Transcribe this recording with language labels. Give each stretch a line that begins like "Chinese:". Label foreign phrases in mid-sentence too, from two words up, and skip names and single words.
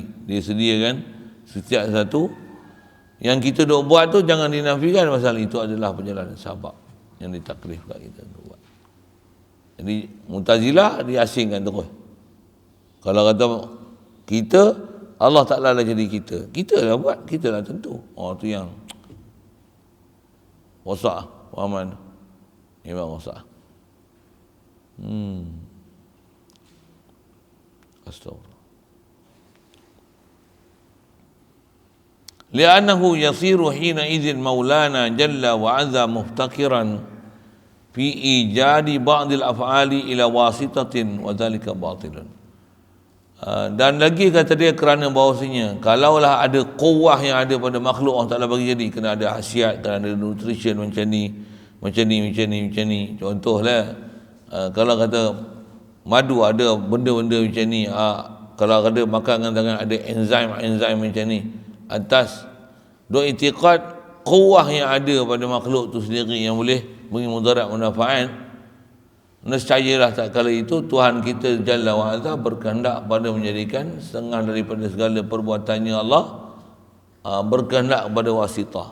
Malay: Dia sediakan setiap satu yang kita duk buat tu jangan dinafikan, pasal itu adalah perjalanan sabab yang ditaklifkan kita untuk buat. Jadi Mu'tazilah diasingkan terus. Kalau kata kita, Allah Ta'ala lah jadi kita. Kita lah buat, kita lah tentu. Oh tu yang wasak, fahaman Imam wasak. Astagfirullah.
Arabic: لأنه يصير حينئذ مولانا جل وعز مفتقرا في إيجاد بعض الأفعال إلى واسطة وذلك باطل.
Malay: Dan lagi kata dia kerana bahawasanya kalaulah ada kuwah yang ada pada makhluk Allah Ta'ala bagi jadi, kena ada khasiat, kena ada nutrition macam ni. Contohlah kalau kata madu ada benda-benda macam ni, kalau ada makan dengan tangan ada enzim macam ni, atas dua i'tiqad kuwah yang ada pada makhluk tu sendiri yang boleh beri mudarat manfaat, nescayalah tak kala itu Tuhan kita
Arabic: جل وعز
Malay: berkehendak pada menjadikan setengah daripada segala perbuatannya Allah berkehendak pada wasitah.